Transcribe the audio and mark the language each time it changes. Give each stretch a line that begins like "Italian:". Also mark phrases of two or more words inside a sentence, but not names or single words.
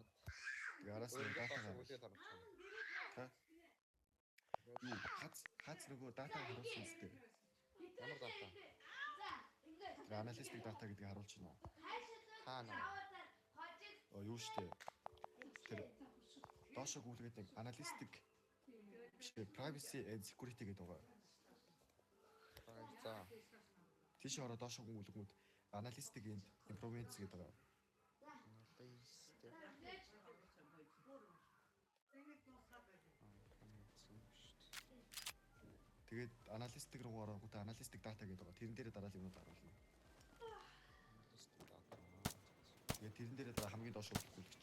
Mongolian: тэгээ араас нь дата харуулад юу хац нөгөө дата харуулсан үстэй. ямар дата? Аналитик дата гэдгийг харуулж байна. Хаана? Юу штэ. Тэр доошо гүйлгээд нэг аналитик биш
English: privacy and security
Mongolian: гэдэг байгаа. За. Тийш ороо доошо гүйлгүүд аналитик
English: and improvements
Mongolian: гэдэг байгаа. Тэгээд аналитик руу ороод аналитик дата гэдэг байгаа. Тэрэн дээр дараа л юмнууд харуулна. Тэгээд тэрэн дээр дараа хамгийн доош гүйлгэж.